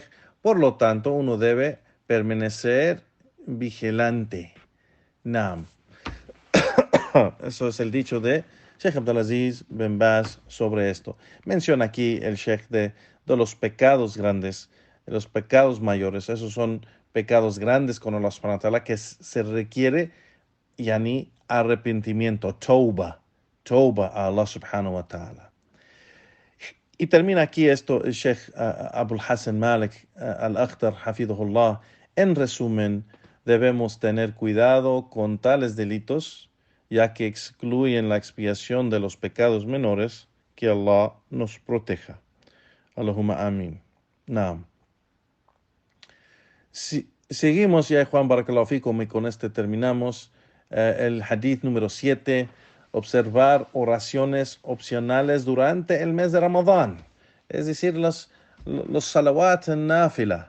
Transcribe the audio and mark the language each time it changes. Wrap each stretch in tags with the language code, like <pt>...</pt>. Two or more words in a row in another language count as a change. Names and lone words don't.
<es>Por lo tanto, uno debe permanecer vigilante. Naam. Eso es el dicho de Sheikh Abdulaziz Ben Baz sobre esto. Menciona aquí el Sheikh de los pecados grandes, de los pecados mayores. Esos son pecados grandes con Allah</es> <ar>سبحانه وتعالى</ar> <es>que se requiere yani arrepentimiento, tauba a Allah</es> <ar>سبحانه وتعالى.</ar> <es>Y termina aquí esto el Sheikh Abul Hassan Malik al-Akhdar, hafidhullah. En resumen, debemos tener cuidado con tales delitos, ya que excluyen la expiación de los pecados menores. Que Allah nos proteja.</es> <ar>اللهم آمين. نعم.</ar> <es>Seguimos ya, Juan</es> <ar>بارك الله فيكم,</ar> <es>y con este terminamos el hadith número 7. Observar oraciones opcionales durante el mes de Ramadán, es decir, los salawat en náfila.</es>